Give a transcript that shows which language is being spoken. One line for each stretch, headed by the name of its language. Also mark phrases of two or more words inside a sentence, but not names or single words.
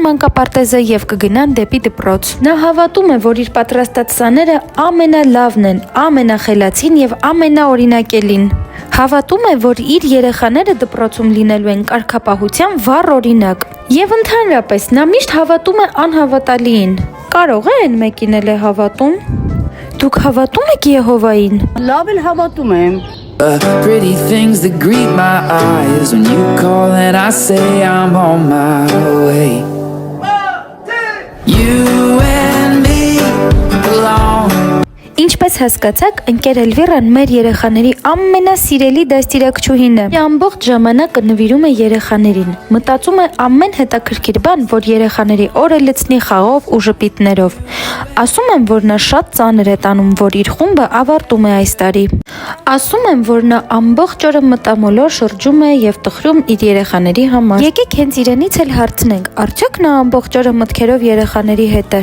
Armenian: մանկապարտեզը եւ կգնան դեպի դպրոց։ Նա հավատում է, որ իր պատրաստած սաները ամենալավն են, ամենախելացին եւ ամենաօրինակելին։ Հավատում է, որ իր երեխաները դպրոցում լինելու են կարգապահության վառ օրինակ։ Եվ ընդհանրապես նա միշտ հավատում է անհավատալիին։ Կարող է այն մեկին էլ է հավատում։ Դուք հավատում եք Եհովային։ Լավ էլ հավատում եմ։
English: Pretty things that greet my eyes when you call and I say I'm on my way. You and me belong.
Armenian: Ինչպես հասկացաք, ընկեր Էլվիրան մեր երեխաների ամենասիրելի դաստիարակչուհին է։ Ամբողջ ժամանակը նվիրում է երեխաներին։ Մտածում է ամեն հետաքրքիր բան, որ երեխաների օրը լցնի խաղով ու ժպիտներով։ Ասում եմ, որ նա շատ ծանր է տանում, որ իր խումբը ավարտում է այս տարի։ Ասում եմ, որ նա ամբողջ օրը մտամոլոր շրջում է եւ տխրում իր երեխաների համար։ Եկեք հենց իրենից էլ հարցնենք, արդյոք նա ամբողջ օրը մտքերով երեխաների հետ է։